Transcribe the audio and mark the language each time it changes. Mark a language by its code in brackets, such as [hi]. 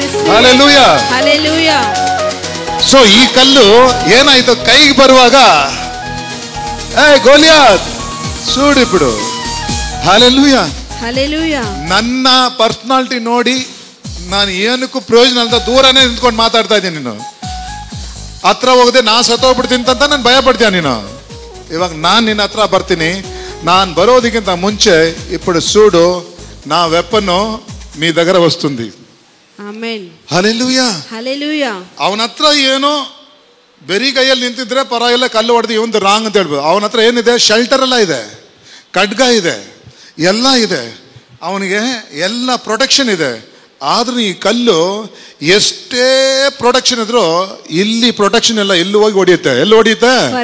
[kn] Hallelujah. So ಈ ಕಲ್ಲು ಏನಾಯ್ತು, ಕೈಗೆ ಬರುವಾಗ ಗೋಲಿಯಾತ್ ಸೂಡಿಬಿಡು. ಹಲ್ಲೆಲೂಯಾ. ನನ್ನ ಪರ್ಸನಾಲಿಟಿ ನೋಡಿ ನಾನು ಏನಕ್ಕೂ ಪ್ರಯೋಜನ ಅಂತ ದೂರನೇ ನಿಂತ್ಕೊಂಡು ಮಾತಾಡ್ತಾ ಇದ್ದೀನಿ. ನೀನು ಹತ್ರ ಹೋಗದೆ ನಾ ಸತ್ತೋಗ್ಬಿಡ್ತೀನಿ ಅಂತ ನಾನು ಭಯ ಪಡ್ತೀಯ ನೀನು. ಇವಾಗ ನಾನು ನಿನ್ನ ಹತ್ರ ಬರ್ತೀನಿ. ನಾನು ಬರೋದಕ್ಕಿಂತ ಮುಂಚೆ [te] ఇప్పుడు చూడు నా వెపను మీ దగ్గర వస్తుంది. [kn] ಹಲ್ಲೆಲೂಯಾ. ಅವನ ಹತ್ರ ಏನೋ ಬೆರಿ ಕೈಯಲ್ಲಿ ನಿಂತಿದ್ರೆ ಪರವಾಗಿಲ್ಲ, ಕಲ್ಲು ಹೊಡೆದು ಇವಂದು ರಾಂಗ್ ಅಂತ ಹೇಳ್ಬೋದು. ಅವನ ಹತ್ರ ಏನಿದೆ? ಶೆಲ್ಟರ್ ಎಲ್ಲ ಇದೆ, ಖಡ್ಗ ಇದೆ, ಎಲ್ಲ ಇದೆ. ಅವನಿಗೆ ಎಲ್ಲ ಪ್ರೊಟೆಕ್ಷನ್ ಇದೆ. ಆದ್ರೂ ಈ ಕಲ್ಲು ಎಷ್ಟೇ ಪ್ರೊಟೆಕ್ಷನ್ ಇದ್ರು ಇಲ್ಲಿ ಪ್ರೊಟೆಕ್ಷನ್ ಎಲ್ಲ ಎಲ್ಲಿ ಹೋಗಿ ಹೊಡಿಯುತ್ತೆ? ಎಲ್ಲಿ ಹೊಡಿಯುತ್ತೆ?